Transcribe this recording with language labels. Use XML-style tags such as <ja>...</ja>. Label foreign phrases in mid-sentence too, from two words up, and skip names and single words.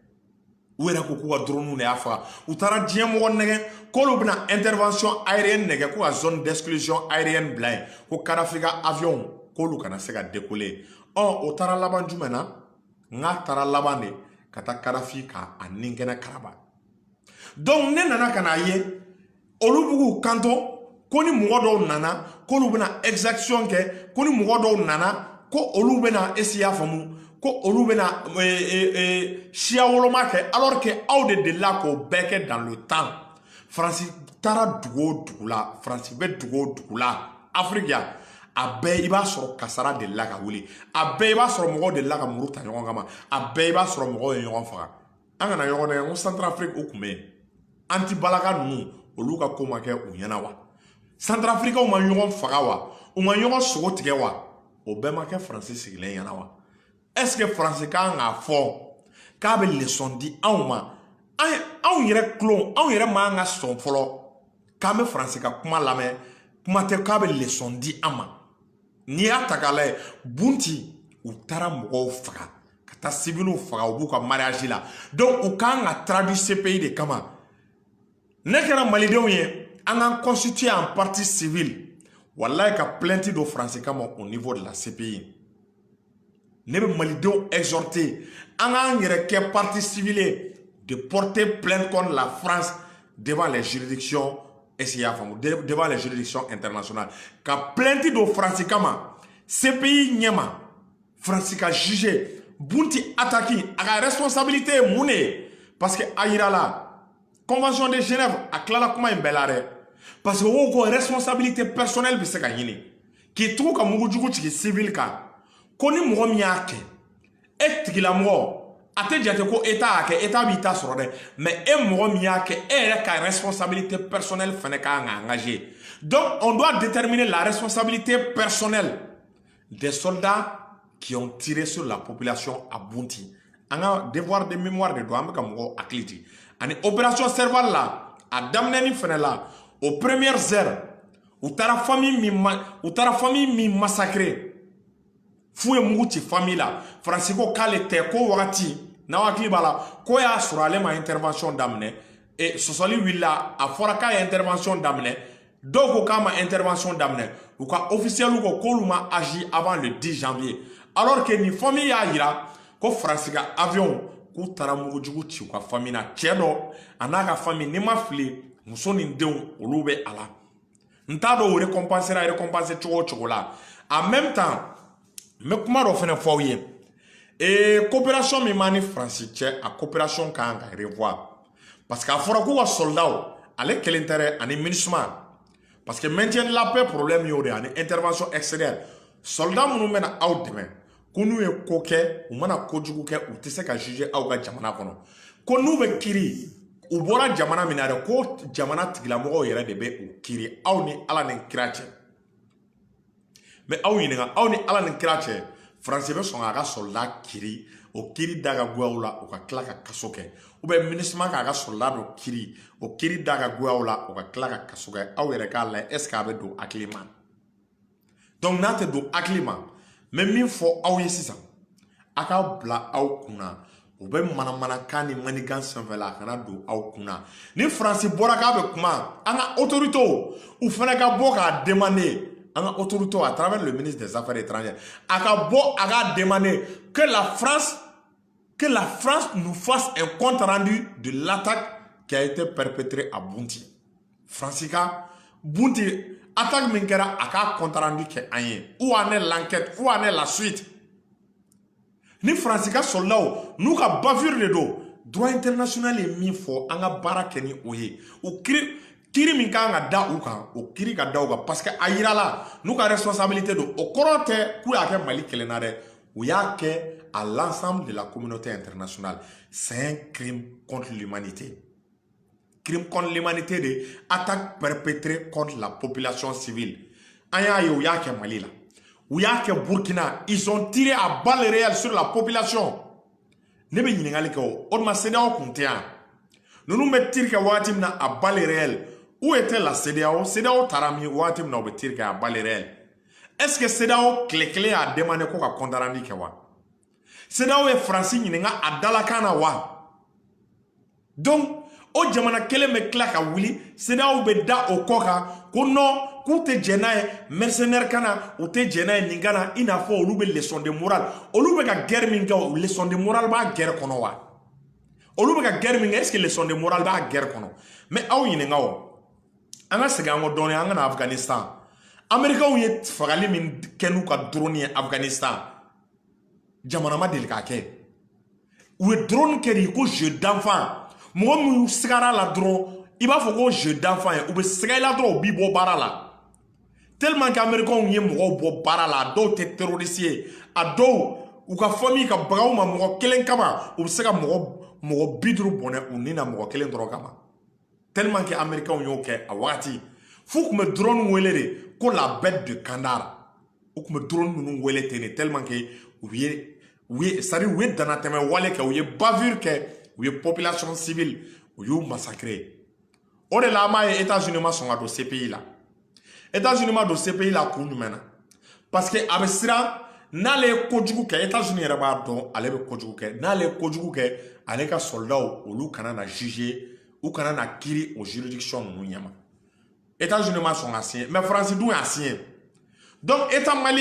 <bm>u yɛrɛ ko k'u ka drone de y'a faga u taara diɲɛ mɔgɔ nɛgɛ k'olu bɛna</bm> <fr>intervention aérienne</fr> <bm>nɛgɛ ko ka</bm> <fr>zone d'exclusion aérienne</fr> <bm>bila yen ko Kadhafi ka avion k'olu kana se ka décoller o taara laban jumɛn na n'a taara laban de ka taa Kadhafi ka a ninkɛnɛ karaba donc ne nana ka n'a ye olu b'u k'u kanto ko ni mɔgɔ dɔw nana k'olu bɛna exaction kɛ ko ni mɔgɔ dɔw nana ko olu bɛna essayer a faamu ko olu bɛna siya woloma kɛ</bm> <fr>alors que</fr> <bm>aw de delila k'o bɛɛ kɛ</bm> <fr>dans le temps</fr> <bm>France taara dugu o dugu la France bɛ dugu o dugu la Afrique yan a bɛɛ i b'a sɔrɔ kasara delila ka wuli a bɛɛ i b'a sɔrɔ mɔgɔw delila ka muru ta ɲɔgɔn kama a bɛɛ i b'a sɔrɔ mɔgɔw ye ɲɔgɔn faga an kana ɲɔgɔn nɛgɛ ko Centrafrique o kun bɛ yen anti-balaka ninnu olu ka ko ma kɛ u ɲɛna wa Centrafricains ma ɲɔgɔn faga wa u ma ɲɔgɔn sogo tigɛ wa o bɛɛ ma kɛ France sigilen ɲɛna wa</bm> <fr>est-ce que</fr> <bm>France kan k'a fɔ k'a bɛ leçon di anw ma anw yɛrɛ kulon anw yɛrɛ man ka sɔn fɔlɔ k'an bɛ France ka kuma lamɛn kuma tɛ k'a bɛ leçon di an ma n'i y'a ta k'a lajɛ Bunti u taara mɔgɔw faga ka taa civiliw faga u b'u ka mariage la donc u kan ka traduit CPI de kama ne kɛra malidenw ye an k'an</bm> <fr>constituer en partie civile</fr> <bm>wallahi ka plainte do France kama</bm> <fr>au niveau de la CPI</fr> <bm>ne bɛ malidenw exhorter an k'an yɛrɛ kɛ</bm> <fr>partie civile de porter plainte contre la France devant les juridictions devant les juridictions internationales</fr> <bm>ka plainte do France kama CPI ɲɛma France ka juger Bunti attaqué a ka responsabilité ye mun de ye</bm> <fr>parce que</fr> <bm>a yira</bm> <fr>la convention de Genève</fr> <bm>a tilala kuma in bɛɛ la dɛ</bm> <fr>parce que</fr> <bm>o ko</bm> <fr>responsabilité personnelle</fr> <bm>bɛ se ka ɲini k'i tugu ka mugujugu jigin civil kan ko ni mɔgɔ min y'a kɛ e tigilamɔgɔ a tɛ jate ko État y'a kɛ État b'i ta sɔrɔ dɛ mais e mɔgɔ min y'a kɛ e yɛrɛ ka</bm> <fr>responsabilité personnelle</fr> <bm>fana kan ka engager</bm> <fr>donc on doit déterminer la responsabilité personnelle des soldats qui ont tiré sur la population à Bunti</fr> <bm>an ka</bm> <fr>devoir de mémoire</fr> <bm>de don an bɛ ka mɔgɔw hakili jigin ani opération Serval la a daminɛni fana la</bm> <fr>aux premières heures</fr> <bm>u taara famille min massacrer fou ye mugu ci famille la France ko k'ale tɛ ko wagati n'aw hakili b'a la ko y'a sɔrɔ ale ma intervention daminɛ sɔsɔli wulila a fɔra k'a ye intervention daminɛ dɔw ko k'a ma intervention daminɛ u ka officiels ko k'olu ma agi</bm> <fr>avant le 10 janvier alors que</fr> <bm>ni famille y'a yira ko France ka avion k'u taara mugujugu ci u ka famille na cɛ dɔ a n'a ka famille ni ma fili muso ni denw olu bɛ a la n t'a dɔn o récompenser cogo o cogo la</bm> <fr>en même temps</fr> <bm>n bɛ kuma dɔ fana fɔ aw ye coopération min b'an ni France cɛ a coopération kan ka revoir</bm> <fr>parce que</fr> <bm>a fɔra k'u ka soldats ale kelen tɛ dɛ ani MINUSMA</bm> <fr>parce que maintien de la paix problème</fr> <bm>y'o de ani</bm> <fr>intervention extérieure soldats</fr> <bm>minnu bɛna aw dɛmɛ ko n'u ye ko kɛ u mana kojugu kɛ u tɛ se ka juger aw ka jamana kɔnɔ ko n'u bɛ kiiri u bɔra jamana min na dɛ ko jamana tigilamɔgɔw yɛrɛ de bɛ u kiri aw ni ala ni kira cɛ mais aw ɲininka aw ni ala ni kira cɛ Faransi bɛ sɔn k'a ka soldat kiri o kiri da ka goyaw la o ka tila ka kaso kɛ</bm> <fr>ou bien</fr> <bm>MINUSMA k'a ka soldat dɔ kiri o kiri da ka goyaw la o ka tila ka kaso kɛ aw yɛrɛ k'a layɛ</bm> <fr>est ce que</fr> <bm>a bɛ don hakili ma donc n'a tɛ don hakili ma mais min fɔ aw ye sisan a ka bila aw kunna u bɛ manamanakan ni manikan sanfɛla a kana don aw kunna ni Faransi bɔra k'a bɛ kuma an ka autorités u fana ka bɔ k'a demander an ka autorités</bm> <fr>à travers le ministre des Affaires étrangères</fr> <bm>a ka bɔ a ka</bm> <fr>demander que la France nous fasse un compte rendu de l'attaque qui a été perpétrée à Bounti.</fr> <bm>Faransi ka Bounti attaque min kɛra a ka</bm> <fr>compte rendu</fr> <bm>kɛ an ye</bm> <fr>où en est l'enquête où en est la suite.</fr> <bm>Ni Faransi ka soldats n'u ka bavure de don</bm> <fr>droit international</fr> <bm>ye min fɔ an ka baara kɛ ni o ye o kiri min kan ka da u kan o kiri ka da u kan</bm> <fr>parce que</fr> <bm>a yirala n'u ka responsabilité don o kɔrɔ tɛ k'u y'a kɛ Mali kelen na dɛ u y'a kɛ</bm> <fr>à l'ensemble de la communauté internationale. C'est un crime contre l'humanité. Crime contre l'humanité de attaque perpétrée contre la population civile.</fr> <bm>An y'a ye u y'a kɛ Mali la u y'a kɛ Burkina,</bm> <fr>ils ont tiré à balles réelles sur la population.</fr> <bm>Ne bɛ ɲininkali kɛ o tuma CEDEAO kun tɛ yan ninnu bɛ tir kɛ waati min na</bm> <fr>à balles réelles où était la CEDEAO?</fr> <bm>CEDEAO taara min waati min na u bɛ tir kɛ</bm> <fr>à balles réelles. Est-ce que</fr> <bm>CEDEAO tile kelen y'a demandé ko ka</bm> <fr>compte rendu</fr> <bm>kɛ wa? CEDEAO ye Faransi ɲininka a dalakan na wa? Donc o jamana kelen bɛ tila ka wuli CEDEAO bɛ da o kɔ kan ko non k'u tɛ jɛn n'a ye mercenaire kana u tɛ jɛn n'a ye nin kana i n'a fɔ olu bɛ</bm> <fr>leçon de morale</fr> <bm>olu bɛ ka guerre min kɛ o</bm> <fr>leçon de morale</fr> <bm>b'a guerre kɔnɔ wa? Olu bɛ ka guerre min kɛ</bm> <fr>est-ce que leçon de morale</fr> <bm>b'a guerre kɔnɔ? Mais aw ɲininka o an ka segin an kɔ dɔɔni an ka na Afghanistan Américains ye fagali min kɛ n'u ka drone ye Afghanistan jamana ma deli k'a kɛ u ye drone kɛ de ko</bm> <fr>jeu d'enfant</fr> <bm>mɔgɔ minnu sigara la dɔrɔn i b'a fɔ ko</bm> <fr>jeu d'enfant</fr> <bm>ye u bɛ siga i la dɔrɔn u b'i bɔ baara la</bm> <fr>tellement que</fr> <bm>Américains ye mɔgɔw bɔ baara la a dɔw tɛ terroriste ye a dɔw u ka famille ka bagaw ma mɔgɔ kelen kama u bɛ se ka mɔgɔ 50 bɔnɛ u ni na mɔgɔ kelen dɔrɔn kama</bm> <fr>tellement que</fr> <bm>Américains y'o kɛ a wagati f'u tun bɛ drone wele de ko</bm> <fr>la bête de Kandahar</fr> <bm>u tun bɛ drone ninnu wele ten de</bm> <fr>tellement que c'est-à-dire</fr> <bm>u ye danatɛmɛ wale kɛ u ye bavure kɛ u ye</bm> <fr>population civile</fr> <bm>u y'u massacrer o de la an b'a ye États-Unis ma sɔn ka don CPI la États-Unis ma don CPI la kun jumɛn na</bm> <fr>parce que</fr> <bm>a bɛ siran n'ale ye kojugu kɛ États-Unis yɛrɛ b'a dɔn ale bɛ kojugu kɛ n'ale ye kojugu kɛ ale ka soldats olu kana na juger u kana na kiiri o juridiction ninnu ɲɛma États-Unis ma sɔn ka signer mais France dun y'a signer donc État</bm>